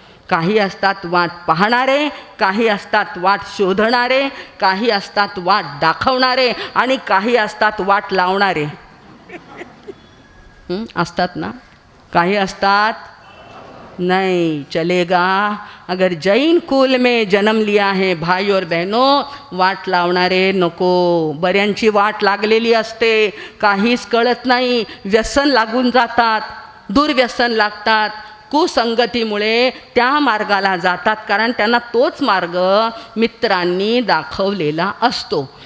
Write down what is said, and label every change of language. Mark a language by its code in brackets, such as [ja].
[mr] काही असतात वाट पाहणारे, काही असतात वाट शोधणारे, काही असतात वाट दाखवणारे आणि काही असतात वाट लावणारे। असतात ना, काही असतात [hi] नहीं चलेगा। अगर जैन कुल में जन्म लिया है भाई और बहनों, [mr] वाट लावणारे नको। बऱ्यांची वाट लागलेली असते, काहीच कळत नाही, व्यसन लागून जातात, दुर्व्यसन लागतात, कुसंगतीमुळे त्या मार्गाला जातात, कारण त्यांना तोच मार्ग मित्रांनी दाखवलेला असतो।